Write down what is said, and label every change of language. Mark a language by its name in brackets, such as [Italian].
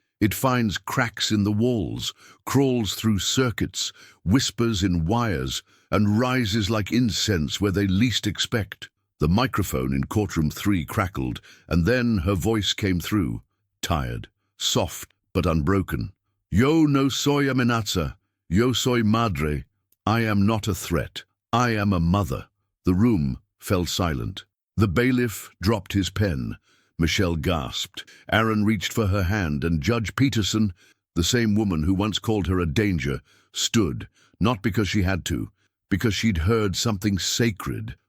[English] It finds cracks in the walls, crawls through circuits, whispers in wires, and rises like incense where they least expect. The microphone in courtroom 3 crackled, and then her voice came through, tired, soft but unbroken. [Spanish] "Yo no soy amenaza, yo soy madre. [English] I am not a threat. I am a mother." The room fell silent. The bailiff dropped his pen. Michelle gasped. Aaron reached for her hand, and Judge Peterson, the same woman who once called her a danger, stood, not because she had to, because she'd heard something sacred.